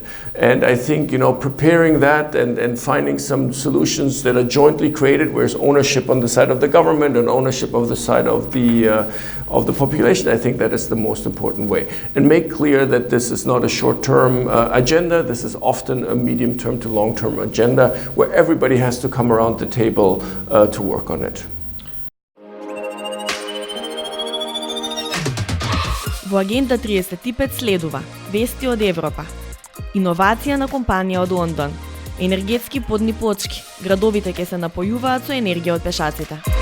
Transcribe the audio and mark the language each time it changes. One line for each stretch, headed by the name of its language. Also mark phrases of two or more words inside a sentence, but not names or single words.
English: And I think, preparing that and finding some solutions that are jointly created, where there's ownership on the side of the government and ownership of the side of the population, I think that is the most important way. And make clear that this is not a short-term agenda. This is often a medium-term to long-term agenda, where everybody has to come around the table to work on it.
Macedonian: Во Агенда 35 следува вести од Европа, иновација на компанија од Лондон, енергетски подни плочки, градовите ќе се напојуваат со енергија од пешаците.